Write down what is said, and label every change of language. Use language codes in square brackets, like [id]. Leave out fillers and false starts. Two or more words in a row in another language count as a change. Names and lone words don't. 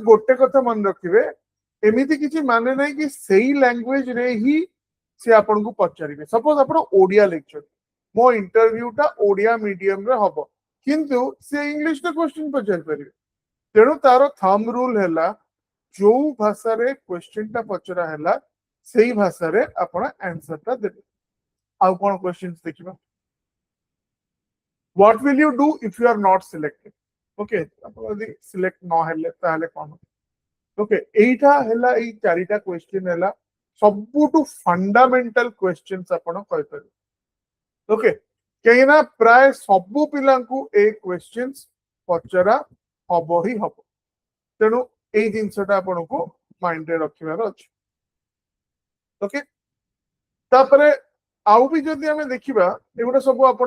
[or] ଗୋଟେ କଥା ମନ ରଖିବେ ଏମିତି କିଛି ମାନେ ନାହିଁ କି ସେହି ଲାଙ୍ଗୁଏଜ ରେ ହିଁ ସେ ଆପଣଙ୍କୁ ପଚାରିବେ ସପୋଜ ଆପଣ ଓଡ଼ିଆ ଲେକଚର ମୋ ଇଣ୍ଟରଭ୍ୟୁ ଟା ଓଡ଼ିଆ ମିଡିଅମ ରେ ହେବ କିନ୍ତୁ ସେ ଇଂଲିଶ ରେ କ୍ୱେଶ୍ଚନ ପଚାରି ପାରିବେ ତେଣୁ ତାର [en] thumb rule [or] ହେଇ ଯୋ ଭାଷା ରେ କ୍ୱେଶ୍ଚନ ଟା ପଚରା ହେଇ ସେ ଭାଷା ରେ ଆପଣ ଆନ୍ସର ଟା ଦେବେ ଆଉ କଣ କ୍ୱେଶ୍ଚନସ ଦେଖିବା [en] what will you do if you are not selected okay [or] ଆପଣ ଯଦି ସିଲେକ୍ଟ ନ ହେଲେ ତାହେଲେ କଣ ଓକେ ଏଇଟା ହେଲା ଏ ଚାରିଟା କ୍ୱେଶ୍ଚନ ହେଲା ସବୁଠୁ [en] fundamental questions [or] ଆପଣ କହି ପାର ଓକେ କେଣା ପ୍ରାୟ ସବୁ ପିଲାଙ୍କୁ ଏ କ୍ୱେଶ୍ଚନସ ପଚରା ହେବ ହିଁ ହେବ ତେଣୁ ଏ ଜିନିଷଟା ଆପଣଙ୍କୁ ମାଇଣ୍ଡ ରେ ରଖିବାର ଅଛି ଓକେ ତାପରେ ଆଉ ବି ଯଦି ଆମେ ଦେଖିବା ଏଗୁଡ଼ା ସବୁ ଆପଣ